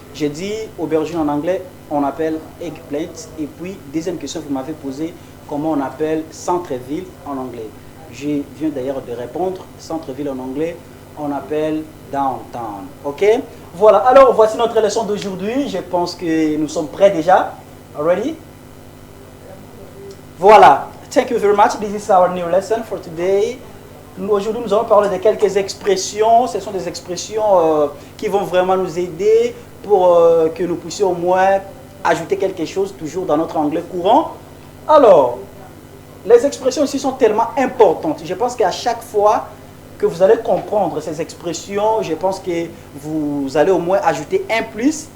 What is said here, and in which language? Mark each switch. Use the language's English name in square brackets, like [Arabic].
[French] J'ai dit aubergine en anglais, on appelle eggplant. Et puis, deuxième question que vous m'avez posée, comment on appelle centre-ville en anglais. Je viens d'ailleurs de répondre. Centre-ville en anglais, on appelle downtown. Ok? Voilà. Alors, voici notre leçon d'aujourd'hui. Je pense que nous sommes prêts déjà. [English] Ready? [French] Voilà. [English] Thank you very much. This is our new lesson for today. [French] Aujourd'hui, nous allons parler de quelques expressions. Ce sont des expressions qui vont vraiment nous aider pour que nous puissions au moins ajouter quelque chose toujours dans notre anglais courant. Alors, les expressions ici sont tellement importantes. Je pense qu'à chaque fois que vous allez comprendre ces expressions, je pense que vous allez au moins ajouter un plus.